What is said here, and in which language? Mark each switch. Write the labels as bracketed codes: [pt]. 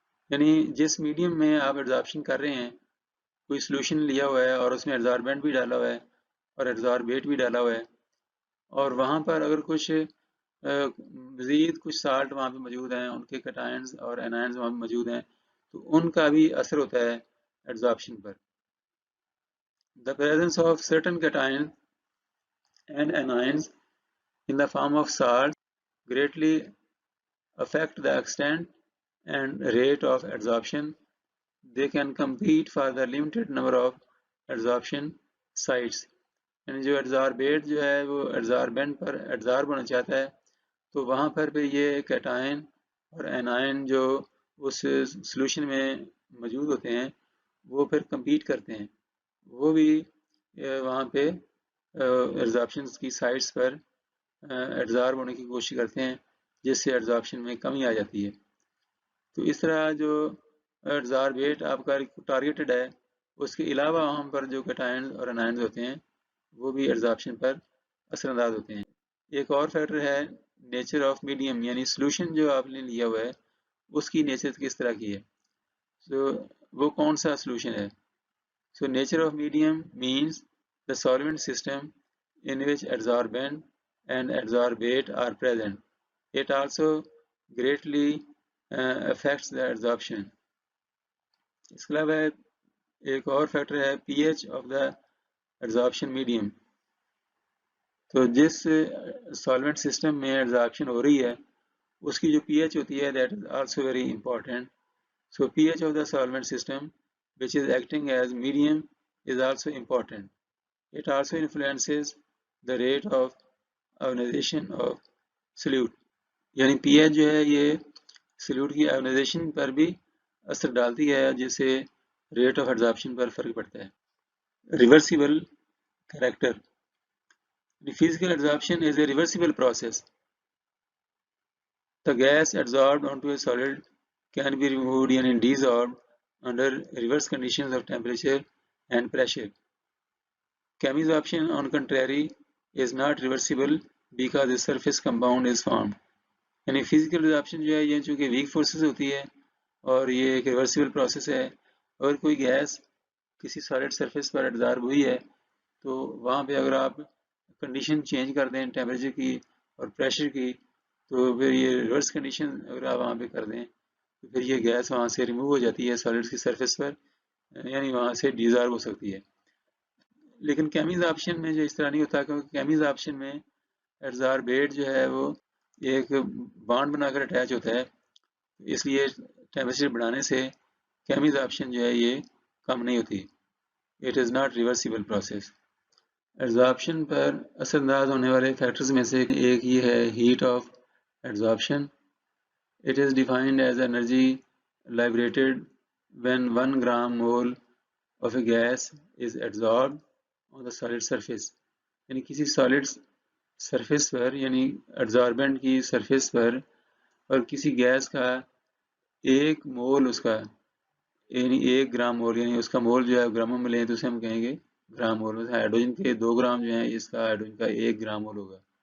[ur] یعنی جس میڈیم میں آپ ایڈزارپشن کر رہے ہیں، کوئی سلوشن لیا ہوا ہے اور اس میں ایڈزاربینٹ بھی ڈالا ہوا ہے اور ایڈزاربیٹ بھی ڈالا ہوا ہے، اور وہاں پر اگر کچھ مزید کچھ سالٹ وہاں پہ موجود ہیں، ان کے کٹائنز اور اینائنز وہاں پہ موجود ہیں، تو ان کا بھی اثر ہوتا ہے ایڈزارپشن پر. [en] The presence of certain cations and anions in the form of salt greatly affect the extent and rate of adsorption. They can compete for the limited number of adsorption sites. [ur] یعنی جو ایڈزاربیٹ جو ہے وہ ایڈزاربینٹ پر ایڈزارب ہونا چاہتا ہے، تو وہاں پر بھی یہ کیٹائن اور اینائن جو اس سلوشن میں موجود ہوتے ہیں وہ پھر کمپیٹ کرتے ہیں، وہ بھی وہاں پہ ایڈزارپشن کی سائٹس پر ایڈزارب ہونے کی کوشش کرتے ہیں، جس سے ایڈزارپشن میں کمی آ جاتی ہے. تو اس طرح جو ایڈزاربیٹ آپ کا ٹارگیٹڈ ہے، اس کے علاوہ وہاں پر جو کیٹائنز اور انائنز ہوتے ہیں وہ بھی ایڈزارپشن پر اثر انداز ہوتے ہیں. ایک اور فیکٹر ہے نیچر آف میڈیم، یعنی سلوشن جو آپ نے لیا ہوا ہے اس کی نیچر کس طرح کی ہے. وہ کون سا سلوشن ہے. [en] So nature of medium means the solvent system in which adsorbent and adsorbate are present. It also greatly affects the adsorption. [ur] اس کے علاوہ ایک اور فیکٹر ہے [en] P H of the adsorption medium. [ur] تو جس سالوینٹ سسٹم میں ایڈزارپشن ہو رہی ہے اس کی جو پی ایچ ہوتی ہے [en] That is also very important. So P H of the solvent system which is acting as medium is also important. It also influences the rate of ionization of solute. [ur] یعنی P H جو ہے یہ solute کی ionisation پر بھی اثر ڈالتی ہے، جس سے ریٹ آف ایڈزارپشن پر فرق پڑتا ہے. [en] Reversible character. Physical adsorption is a reversible process. The gas adsorbed onto a solid can be removed and desorbed under reverse conditions of temperature and pressure. Chemisorption, on contrary, is not reversible because a surface compound is formed. [ur] یعنی physical ایڈزارپشن جو ہے یہ چونکہ week forces ہوتی ہے اور یہ ایک ریورسیبل پروسیس ہے. اگر کوئی گیس کسی سالڈ سرفیس پر ایڈزارب ہوئی ہے تو وہاں پہ اگر آپ کنڈیشن چینج کر دیں ٹیمپریچر کی اور پریشر کی، تو پھر یہ ریورس کنڈیشن اگر آپ وہاں پہ کر دیں تو پھر یہ گیس وہاں سے ریموو ہو جاتی ہے سالڈ کی سرفیس پر، یعنی وہاں سے ڈیزارب ہو سکتی ہے. لیکن کیمیز آپشن میں جو اس طرح نہیں ہوتا، کیونکہ کیمیز آپشن میں ایڈزاربیٹ جو ہے وہ ایک بانڈ بنا کر اٹیچ ہوتا ہے، اس لیے ٹیمپریچر بڑھانے سے کیمیز آپشن جو ہے یہ کم نہیں ہوتی. [en] It is not reversible process. [ur] ایڈزارپشن پر اثر انداز ہونے والے فیکٹرز میں سے ایک یہ ہے heat of ایڈزارپشن. [en] It is defined as energy liberated when 1 gram mole of a gas is adsorbed on the solid surface. [ur] یعنی کسی سالڈ سرفیس پر، یعنی ایڈزاربنٹ کی سرفیس پر، اور کسی گیس کا ایک مول اس کا، یعنی 1 گرام مول، یعنی اس کا مول جو ہے گراموں میں لیں تو اسے ہم کہیں گے گرام مول. ہائیڈروجن کے 2 گرام جو ہیں، اس کا ہائیڈروجن کا 1 گرام مول ہوگا.